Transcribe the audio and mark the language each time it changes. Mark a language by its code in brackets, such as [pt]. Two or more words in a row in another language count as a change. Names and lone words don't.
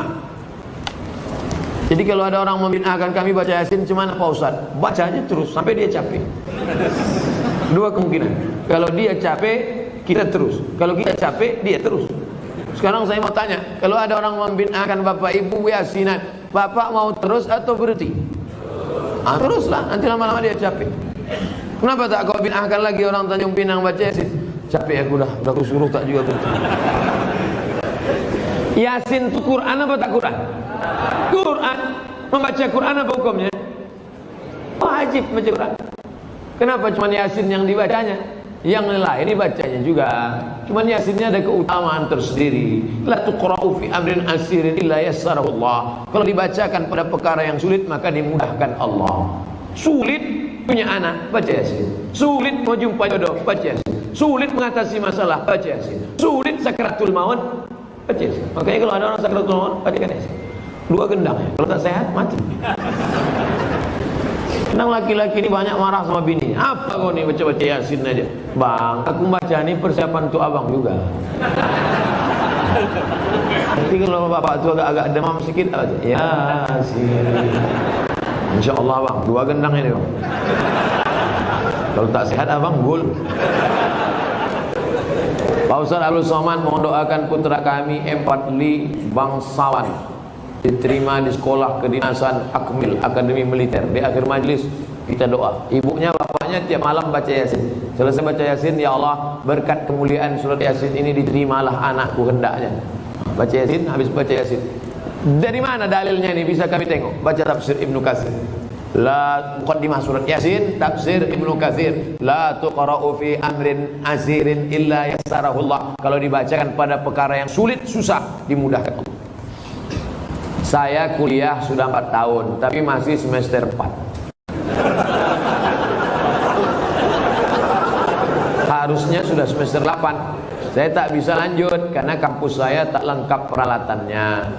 [id] Jadi kalau ada orang membid'ahkan kami baca Yasin, cuman Pak Ustaz, baca aja terus sampai dia capek. Dua kemungkinan. Kalau dia capek, kita terus. Kalau kita capek, dia terus. Sekarang saya mau tanya, kalau ada orang membid'ahkan Bapak Ibu Yasinan, Bapak mau terus atau berhenti? Teruslah, nanti lama-lama dia capek. Kenapa tak kau bid'ahkan lagi orang Tanjung Pinang baca Yasin? Capek aku dah aku suruh tak juga berhenti. Yasin itu Quran apa tak Quran? Quran. Membaca Quran apa hukumnya? Wajib baca Quran. Kenapa cuma Yasin yang dibacanya? Yang lain dibacanya juga. Cuma Yasinnya ada keutamaan tersendiri. [ar] لا تقرأ في أمر عسير إلا يسره الله. [id] Kalau dibacakan pada perkara yang sulit maka dimudahkan Allah. Sulit punya anak, baca Yasin. Sulit mau jumpa jodoh, baca Yasin. Sulit mengatasi masalah, baca Yasin. Sulit sakaratul maut, baca Yasin. Makanya kalau ada orang sakaratul maut, bacakan Yasin. Dua gendang ya. Kalau tak sehat, mati. Kadang laki-laki ini banyak marah sama bini. Apa kau ni baca-baca Yasin aja? Bang, aku baca ni persiapan untuk abang juga. Nanti kalau bapak tu agak-agak demam sikit, Yasin. InsyaAllah bang, dua gendang ini bang. Kalau tak sehat abang gul. Pak Ustaz Abdul Somad mohon doakan putra kami Empatli bangsawan diterima di sekolah kedinasan Akmil Akademi Militer. Di akhir majlis kita doa. Ibunya bapaknya tiap malam baca Yasin. Selesai baca Yasin, ya Allah berkat kemuliaan surat Yasin ini diterimalah anakku hendaknya. Baca Yasin, habis baca Yasin. Dari mana dalilnya ini bisa kami tengok? Baca tafsir Ibnu Katsir. La muqaddimah surat Yasin, tafsir Ibnu Katsir. [ar] لا تقرأ في أمر عسير إلا يسره الله. [id] Kalau dibacakan pada perkara yang sulit, susah, dimudahkan Allah. Saya kuliah sudah 4 tahun, tapi masih semester 4. Harusnya sudah semester 8. Saya tak bisa lanjut karena kampus saya tak lengkap peralatannya.